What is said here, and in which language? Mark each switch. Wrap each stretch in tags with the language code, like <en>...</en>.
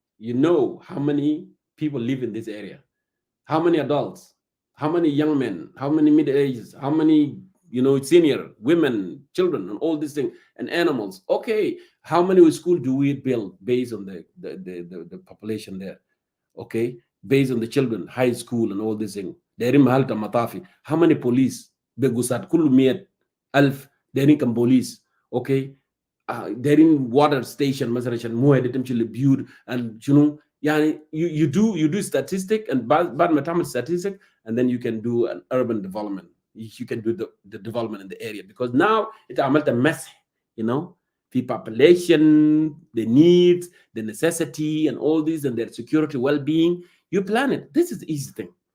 <en>You know how many people live in this area, how many adults, how many young men, how many middle ages, how many senior women, children, and all these things, and animals. Okay, how many schools do we build based on the population there? Okay, based on the children, high school, and all these things. How many police?</en> <ar>Begusat kullu 100,000 دايرين كم بوليس. اوكي دايرين</ar> <en>water station</en> <ar>مثلا عشان مويه تمشي للبيوت</ar> <en>and</en> <ar>يعني</ar> <en>you do statistic and</en> <ar>بعد ما تعمل</ar> <en>statistic and then you can do an urban development. You can do the development in the area because now</en> <ar>انت عملت مسح في</ar> <en>population, the needs, the necessity, and all these, and their security, well-being. You plan it. This is the easy thing.</en>